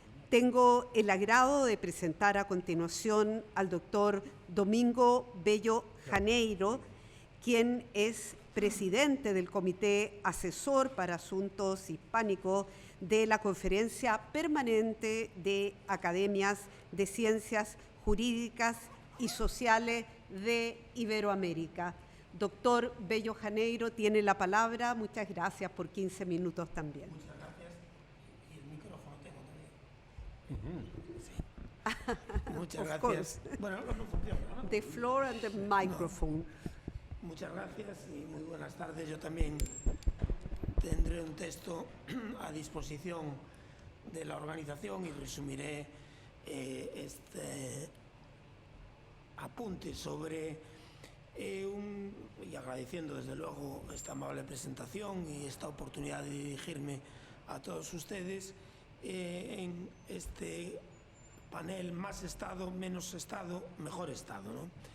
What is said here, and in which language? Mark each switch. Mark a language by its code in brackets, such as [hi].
[es] Tengo el agrado de presentar a continuación al doctor Domingo Bello Janeiro, quien es presidente del Comité Asesor para Asuntos Hispánicos de la Conferencia Permanente de Academias de Ciencias Jurídicas y Sociales de Iberoamérica. Doctor Bello Janeiro tiene la palabra. Muchas gracias por 15 minutos también. Muchas gracias. Y el micrófono tengo también. Sí. Muchas gracias. Bueno, no funciona, ¿no? [en] The floor and the microphone. [es] Muchas gracias y muy buenas tardes. Yo también tendré un texto a disposición de la organización y resumiré este apunte sobre y agradeciendo desde luego esta amable presentación y esta oportunidad de dirigirme a todos ustedes en este panel Más Estado, Menos Estado, Mejor Estado, ¿no?